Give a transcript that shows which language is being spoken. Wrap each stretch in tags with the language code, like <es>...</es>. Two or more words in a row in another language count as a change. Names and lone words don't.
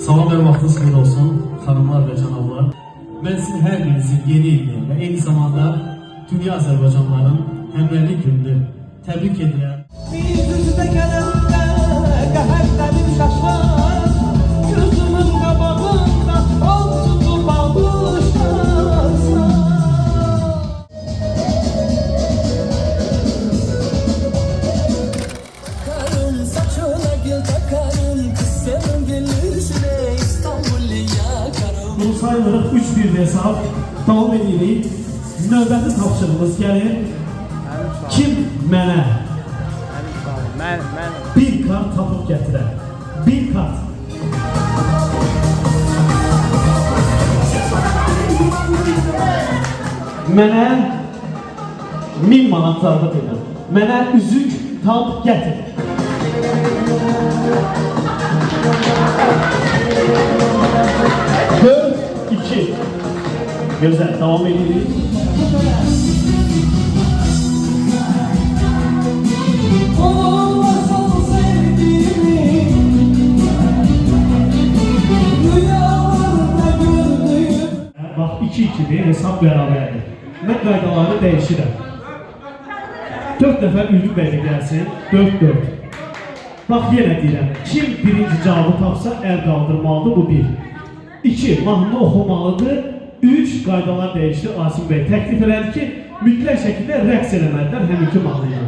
<az>Salam vaxtınız xeyir olsun, xanımlar və cənablar. Mən sizin hər birinizin yeni ilini və eyni zamanda dünya Azərbaycanların həmrəylik gününü təbrik edirəm. Bir üzüdə gələndə qəhərlərim şaşar, gözümün qabağında ol tutub almışlarsan.</az> <tr>Karım saçına gül takarım, kız senin gülüşüne İstanbul'u yakarım.</tr> <az>Bunu sayılırıq 3-1 hesab. Davam edirik. Növbəti tapşırığımız gəlir. Kim mənə bir kart tapıb gətirər? Bir kart. Mənə 1000 manat zarfat edir. Mənə üzük tap gətir.</az> <tr>Dört, iki. Güzel, devam edelim. Olmazsa sevdiğimi rüyalarımda gördüğüm. Bak 2-2'dir, hesap beraberdir.</tr> <az>Mən qaydaları dəyişirəm. 4 dəfə Ülgü bəy gəlsin, 4-4. Bax yenə deyirəm, kim birinci cavabı tapsa əl qaldırmalıdır, bu 1. 2. Mahnını oxumalıdır. 3. Qaydalar dəyişdi, Asim bəy təklif elədi ki, mütləq şəkildə rəqs eləməlidirlər həminki mahnıyla.</az>